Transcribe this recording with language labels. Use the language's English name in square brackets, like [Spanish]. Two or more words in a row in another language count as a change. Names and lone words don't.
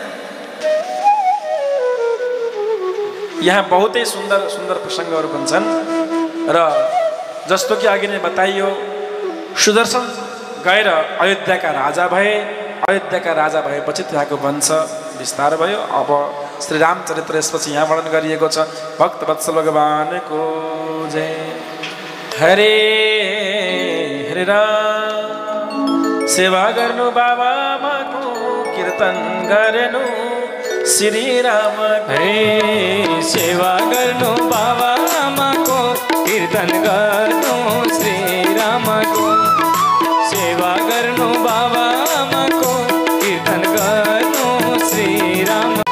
[Nepali] यहाँ बहुतै सुन्दर सुन्दर प्रसङ्गहरू पनि छन् र जस्तो कि अघि नै बताइयो, सुदर्शन गएर अयोध्याका राजा भए। अयोध्याका राजा भएपछि त्यहाँको वंश विस्तार भयो। अब श्री रामचरित्र यसपछि यहाँ वर्णन गरिएको छ। भक्तवत्सल भगवानको जय। हरे हरे राम, सेवा गर्नु बाबामाको, कीर्तन गर्नु श्री राम। हरे सेवा गर्नु बाबामाको, कीर्तन गर्नु श्री रामको, सेवा गर्नु बाबामाको, कीर्तन गर्नु श्री राम।